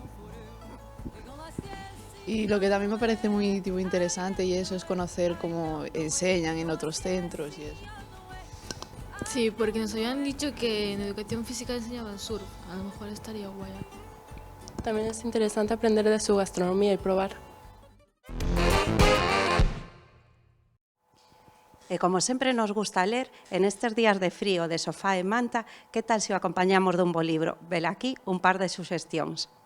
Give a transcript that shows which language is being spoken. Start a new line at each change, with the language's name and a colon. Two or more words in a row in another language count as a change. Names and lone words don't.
Spanish: Y lo que también me parece muy interesante y eso es conocer cómo enseñan en otros centros y eso. Sí, porque nos habían dicho que en educación física enseñaban surf, a lo mejor estaría guay. También es interesante aprender de su gastronomía y probar.
Galician: E como sempre nos gusta ler, en estes días de frío, de sofá e manta, que tal se o acompañamos dun bo libro? Vela aquí un par de suxestións.